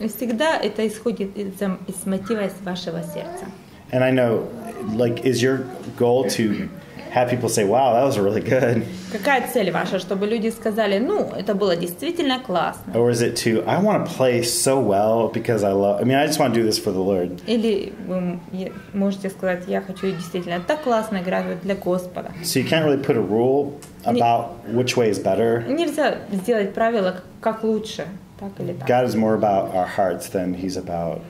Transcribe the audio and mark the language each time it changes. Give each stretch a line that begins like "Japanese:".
Russian: И всегда это исходит из мотива из вашего сердца.
English: And I know, like, is your goal to have people say, "Wow, that was really good"?
Russian: Какая цель ваша, чтобы люди сказали, это было действительно классно?
English: Or is it to, I want to play so well because I just want to do this for the Lord.
Russian: Или вы можете сказать, я хочу действительно так классно играть для Господа.
English: So you can't really put a rule about which way is better.
Russian: Нельзя сделать правило, как лучше. Так или так.
English: God is more about our hearts than he's about.